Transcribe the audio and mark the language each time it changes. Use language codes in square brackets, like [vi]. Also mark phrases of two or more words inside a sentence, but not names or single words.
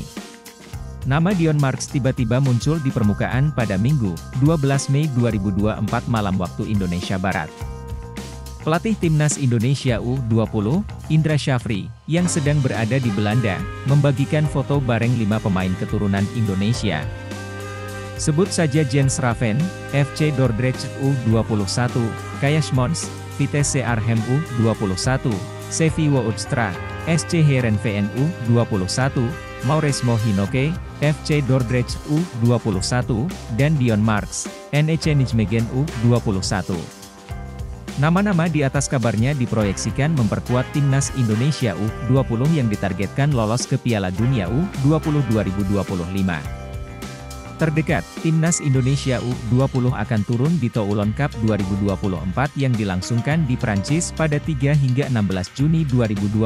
[id] Nama Dion Marks tiba-tiba muncul di permukaan pada Minggu, 12 Mei 2024 malam waktu Indonesia Barat. Pelatih timnas Indonesia U20, Indra Syafri, yang sedang berada di Belanda, membagikan foto bareng 5 pemain keturunan Indonesia. Sebut saja Jens Raven, FC Dordrecht U21, Kaya Schmons, Vitesse Arnhem U21, Sevi Woudstra, SC Heerenveen U21, Mauresmo Hinoke, FC Dordrecht U21, dan Dion Marks, NEC Nijmegen U21. Nama-nama di atas kabarnya diproyeksikan memperkuat timnas Indonesia U20 yang ditargetkan lolos ke Piala Dunia U20 2025. Terdekat, timnas Indonesia U20 akan turun di Toulon Cup 2024 yang dilangsungkan di Prancis pada 3 hingga 16 Juni 2024.